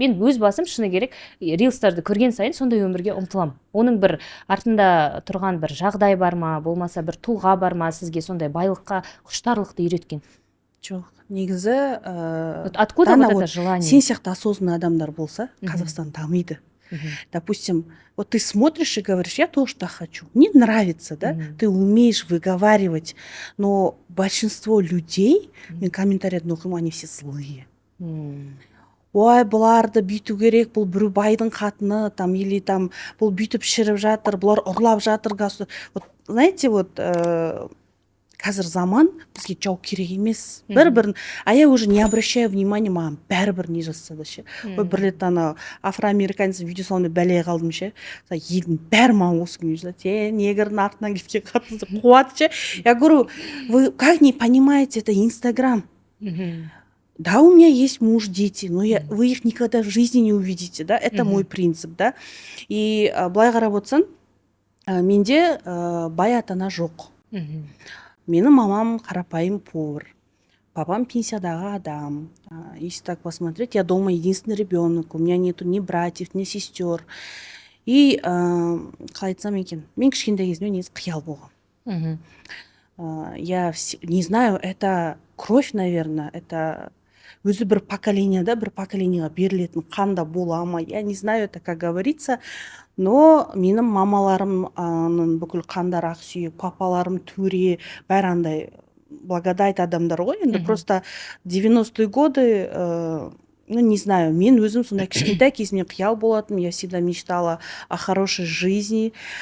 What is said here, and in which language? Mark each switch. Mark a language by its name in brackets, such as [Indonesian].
[Kazakh] Мен өз басым шыны керек, рилстарды көрген сайын сондай өмірге ұмтылам. Оның бір артында тұрған бір жағдай бар ма, болмаса бір тұлға бар ма сізге сондай байлыққа, құштарлықты үйреткен? Жоқ, негізі [Russian] откуда вот это желание? [Kazakh] Сен сияқты осознанный адамдар болса, Қазақстан дамиды. [Russian] Допустим, вот ты смотришь и говоришь, я тоже так хочу. Мне нравится, да? Ты умеешь выговаривать, но большинство людей, [Kazakh] мен комментарият оқимын, [Russian] они все злые. [Kazakh] Ой, бұларды бүйту керек, бұл бір байдың қатыны, там, или там, бұл бүйтіп шіріп жатыр, бұлар ұрлап жатыр. [Russian] Вот, знаете, вот [Kazakh] қазір заман бізге жау керек емес. Бір-бірін, [Russian] а я уже не обращаю внимания, [Kazakh] маған бәрібір не жазса да ше. Ой, бір рет ана афроамериканец видеосында бәлеге қалдым ше. Елдің бәрі маған осы күні жазады. Негрдің артынан кеткен қатынды қуады ше. [Russian] Я говорю, вы как не понимаете, это Инстаграм? Да, у меня есть муж, дети, но вы их никогда в жизни не увидите, да? Это мой принцип, да? [Kazakh] И былай қарап отырсаң, менде бай ата-ана жоқ. Менің мамам қарапайым повар, папам пенсиядағы адам. [Russian] Если так посмотреть, я дома единственный ребенок, у меня нету ни братьев, ни сестер. [Kazakh] И қалай айтсам екен, мен кішкентай кезімде негізі қиял болған. [Russian] Я не знаю, это кровь, наверное, это [Kazakh] өзі бір поколениеда, бір поколениеға берілетін қанда бола ма, [Russian] я не знаю, это как говорится. [Kazakh] Но менің мамаларымның бүкіл қандар ақсүйек, папаларым төре, бәрі андай благодать адамдар ғой. [Russian] Енді просто 90-е годы, ну не знаю, [Kazakh] мен өзім сондай кішкентай кезімнен қиял болатым, [Russian] я всегда мечтала о хорошей жизни.